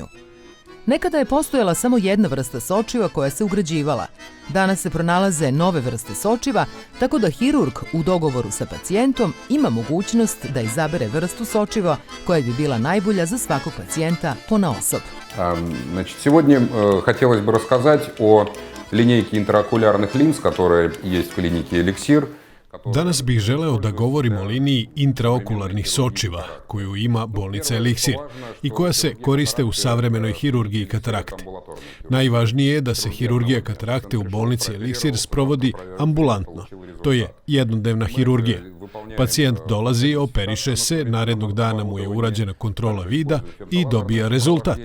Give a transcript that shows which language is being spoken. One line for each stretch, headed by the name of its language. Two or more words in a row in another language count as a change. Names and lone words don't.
Serbian: Nekada je postojala samo jedna vrsta sočiva koja se ugrađivala. Danas se pronalaze nove vrste sočiva, tako da hirurg u dogovoru sa pacijentom ima mogućnost da izabere vrstu sočiva koja bi bila najbolja za svakog pacijenta ponaosob.
Russian: Сегодня хотелось бы рассказать о линейке интраокулярных линз, которая есть в клинике Эликсир.
Serbian: Danas bih želeo da govorim o liniji intraokularnih sočiva koju ima bolnica Eliksir i koja se koriste u savremenoj hirurgiji katarakte. Najvažnije je da se hirurgija katarakte u bolnici Eliksir sprovodi ambulantno. To je jednodnevna hirurgija. Pacijent dolazi, operiše se, narednog dana mu je urađena kontrola vida i dobija rezultat.